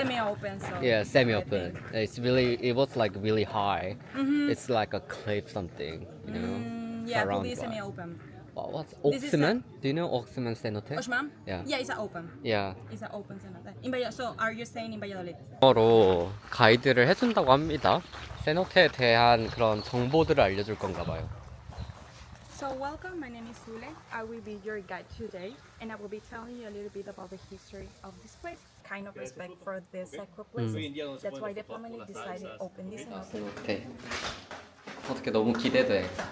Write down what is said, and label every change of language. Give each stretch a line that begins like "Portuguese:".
English: Semi-open, so. yeah, semi-open. It was like really high. It's like a cliff something, you know. Yeah, around fully what? semi-open. What's This is Oxman? Do you know Oxman cenote? Oshman? Yeah. Yeah, it's an open. Yeah. It's an open cenote. In Valladolid. So, are you staying in Valladolid?
Korean: 로 가이드를 해준다고 합니다. 세노테에 대한 그런 정보들을 알려줄 건가 봐요.
English: So, welcome. My name is Sule. I will be your guide today, and I will be telling you a little bit about the history of this place. Kind of respect for the sacred places. That's why the family decided to open this cenote.
Korean: 세노테. 어떻게 너무 기대돼.